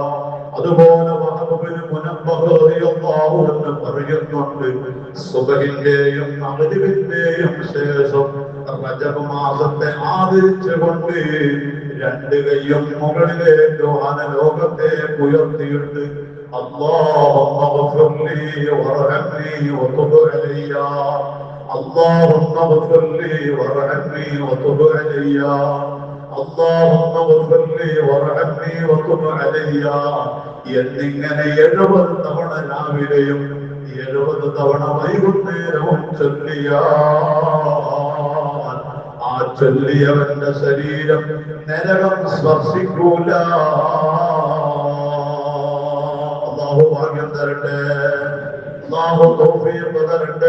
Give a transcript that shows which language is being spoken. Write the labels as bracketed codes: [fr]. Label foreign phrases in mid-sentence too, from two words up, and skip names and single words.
[ml] അതുപോലെ എന്ന് പറയുന്നുണ്ട്, സുബഹിന്റെയും മഗ്‌രിബിന്റെയും ശേഷം റജബ് മാസത്തെ ആദരിച്ചുകൊണ്ട് 2 കൈയും മുകളിലേക്ക് വാനലോകത്തേക്ക് ഉയർത്തിയിട്ട് [ar] اللهم اغفر لي وارحمني وتب علي اللهم اغفر لي وارحمني وتب علي اللهم اغفر لي وارحمني وتب علي [ml] എന്നിങ്ങനെ 70 തവണ രാവിലെയും 70 തവണ വൈകുന്നേരവും ചൊല്ലിയാൽ ആ ചൊല്ലിയവന്റെ ശരീരം നരകം സ്പർശിക്കൂല. ഭാഗ്യം തരട്ടെ, തൗഫീഖ് തരട്ടെ.